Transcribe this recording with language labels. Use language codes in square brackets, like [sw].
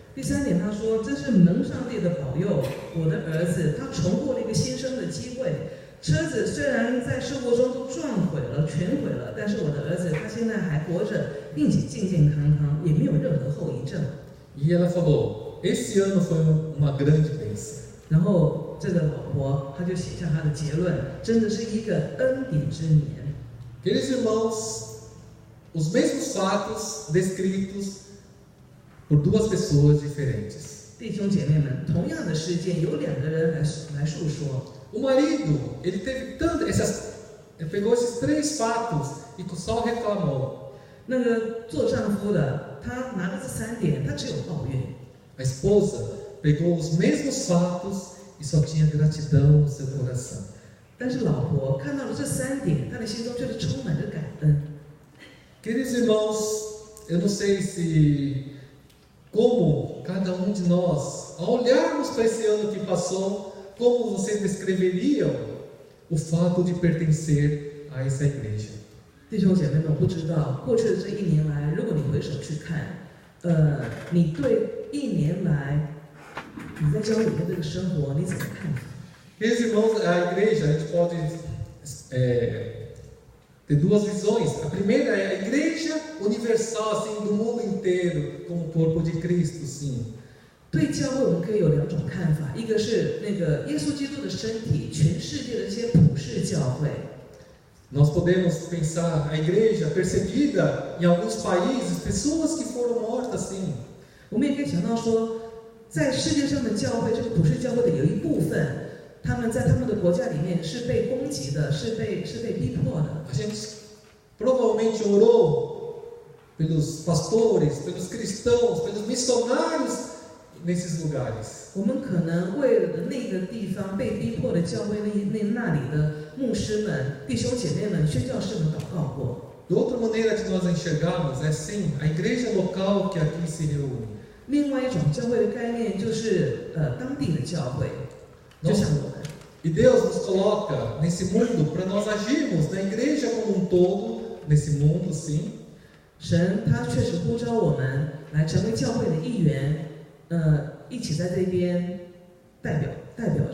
[zh] 第3点，他说：“这是蒙上帝的保佑，我的儿子他重获了一个新生的机会。车子虽然在事故中都撞毁了、全毁了，但是我的儿子他现在还活着，并且健健康康，也没有任何后遗症。” [pt] E ela falou: esse ano foi uma grande bênção. [zh] 然后这个老婆她就写下她的结论，真的是一个恩典之年。 [pt] Queridos irmãos, os mesmos fatos descritos por 2 pessoas diferentes. [zh] 弟兄姐妹们，同样的事件由2个人来述说。 [pt] O marido, ele teve ele pegou esses 3 fatos e só reclamou. [zh] 那个做丈夫的，他拿了这3点，他只有抱怨。 [pt] A esposa pegou os mesmos fatos e só tinha gratidão no seu coração. [zh] 但是老婆看到了这3点，她的心中却是充满着感恩。 [pt] Queridos irmãos, eu não sei se como cada de nós, ao olharmos para esse ano que passou, como vocês descreveriam o fato de pertencer a essa igreja? [zh] 弟兄姐妹们，不知道过去的这1年来，如果你回首去看，你对1年来你在教会里面这个生活，你怎么看法？ [pt] Queridos irmãos, a igreja, a gente pode ter 2 visões. A primeira é a igreja universal, assim, do mundo inteiro, como o corpo de Cristo, sim. [zh] 对教会，我们可以有2种看法，一个是那个耶稣基督的身体，全世界的这些普世教会。 [pt] Nós podemos pensar a igreja perseguida em alguns países, pessoas que foram mortas, sim. [zh] 我们也可以想到说，在世界上的教会，这个普世教会的有一部分，他们在他们的国家里面是被攻击的，是被逼迫的。 [pt] A gente provavelmente orou pelos pastores, pelos cristãos, pelos missionários nesses lugares. [zh] 我们可能为了那个地方被逼迫的教会那里的牧师们、弟兄姐妹们、宣教士们祷告过。 [pt] De outra maneira de nós enxergarmos é sim a igreja local que aqui se reúne. [zh] 另外一种教会的概念就是当地的教会，就像我们。 [pt] E Deus nos coloca nesse mundo para nós agirmos na igreja como todo, nesse mundo, sim. [zh] 神他确实呼召我们来成为教会的一员，一起在这边代表他。